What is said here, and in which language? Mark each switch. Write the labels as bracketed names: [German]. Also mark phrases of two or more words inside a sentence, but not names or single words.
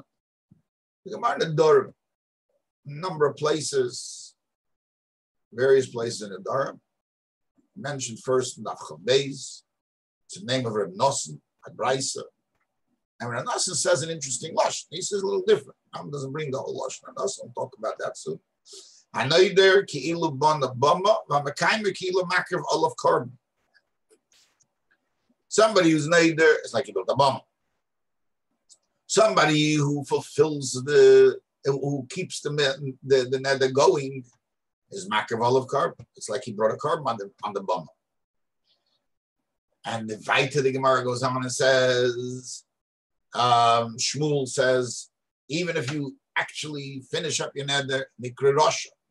[English] The Gemara Nedarim, a number of places, various places in Nedarim, mentioned first in [Hebrew] דף כ"ב. [English] It's the name of Rabbi Moshe Perlstein. And Rabbi Moshe says an interesting lashon. He says a little different. He doesn't bring the whole lashon. I'll talk about that soon. [Hebrew] הנודר כאילו בנה במה והמקיימו כאילו מקריב עליו קרבן. [English] Somebody who's neider is like he built a bama. Somebody who fulfills who keeps the nether going is [Hebrew] מקריב עליו קרבן. [English] It's like he brought a korban on the bama. And the Vaita, the Gemara goes on and says, Shmuel says, even if you actually finish up your nether, [Hebrew] נקרא רשע.